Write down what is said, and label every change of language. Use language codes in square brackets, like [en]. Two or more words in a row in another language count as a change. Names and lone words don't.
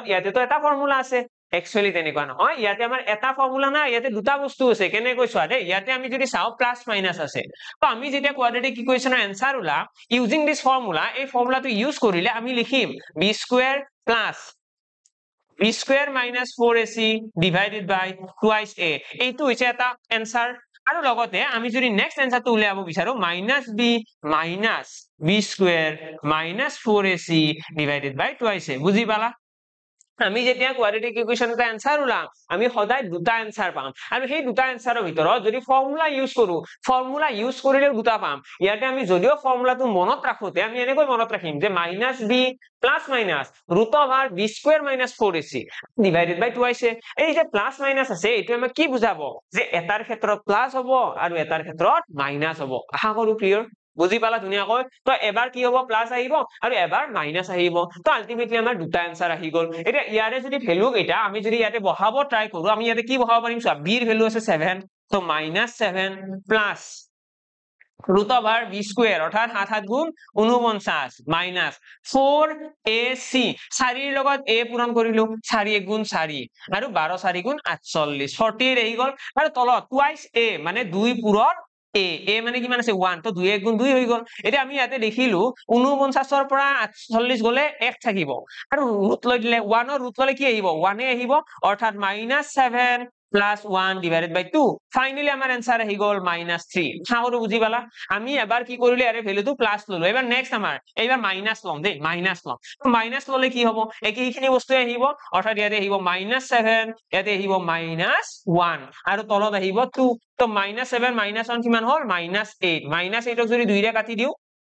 [as] ইয়াতে তো এটা ফৰ্মুলা আছে একচুয়ালি তেনেকুৱা নহয় ইয়াতে আমাৰ এটা ফৰ্মুলা নাই ইয়াতে দুটা বস্তু আছে কেনেকৈ চোৱা দেই ইয়াতে আমি যদি চাও প্লাস মাইনাস আছে তো আমি যেতিয়া [en] quadratic equation answer [as] উলা [en] using this formula [as] এই ফৰ্মুলাটো ইউজ কৰিলে আমি লিখিম b স্কয়াৰ - 4ac [en] divided by twice a [as] এইটো হৈছে এটা এনসাৰ আৰু লগতে আমি যদি নেক্সট এনসাৰটো উলিয়াব বিচাৰো -b - b স্কয়াৰ - 4ac [en] divided by twice a [as] বুজি পালা আমি যেতিয়া [en] quadratic equation [as] এটা এনসাৰ ওলাম আমি সদায় দুটা এনসাৰ পাম আৰু সেই দুটা এনসাৰৰ ভিতৰত যদি [en] formula use [as] কৰো [en] formula use [as] কৰিলেও দুটা পাম ইয়াতে আমি যদিও ফৰ্মুলাটো মনত ৰাখোতে আমি এনেকৈ মনত ৰাখিম যে [en] minus b plus minus root over b square minus 4ac divided by [as] 2ac এই যে প্লাস মাইনাস আছে এইটো আমাক কি বুজাব যে এটাৰ ক্ষেত্ৰত প্লাস হ'ব আৰু এটাৰ ক্ষেত্ৰত মাইনাস হ'ব আশা কৰো ক্লিয়াৰ বুজি পালা ধুনীয়াকৈ তো এবাৰ কি হ'ব প্লাস আহিব আৰু এবাৰ মাইনাস আহিব তো আলটিমেটলি আমাৰ দুটা আনসাৰ আহি গল এটা ইয়াৰে যদি ভ্যালু এটা আমি যদি ইয়াতে বহাব ট্রাই কৰো আমি ইয়াতে কি বহাব পাৰিম চোৱা b এর ভ্যালু আছে 7 তো -7 [en] plus root over b square [as] অর্থাৎ 7 7 গুণ 49 মাইনাস 4ac 4 এর লগত a পূরণ কৰিলো 4 1 গুণ 4 আৰু 12 4 গুণ 48 40 ৰহি গল আৰু তলত [en] twice a [as] মানে 2 পূৰণ a মানে কিমান আছে 1 তো 2 1 গুণ 2 হৈ গল এটা আমি ইয়াতে দেখিলো 49 ৰ পৰা 48 গলে 1 থাকিব আৰু ৰুট লৈ দিলে 1 ৰ ৰুট ললে কি আহিব 1 এ আহিব অৰ্থাৎ [en] -7 plus 1 divided by 2 finally [as] আমাৰ आंसर আহি গল -3 হাউৰো বুজি পালা আমি এবাৰ কি কৰিলে আৰে ভ্যালুটো প্লাস ললো এবাৰ নেক্সট আমাৰ এইবাৰ মাইনাস লম দেই মাইনাস লম মাইনাস ললে কি হ'ব একেইখিনি বস্তু আহিব অৰ্থাৎ ইয়াতে আহিব -7 ইয়াতে আহিব -1 আৰু তলত আহিব 2 তো -7 -1 কিমান হ'ল -8 -8 ক যদি 2 ৰে কাটি দিও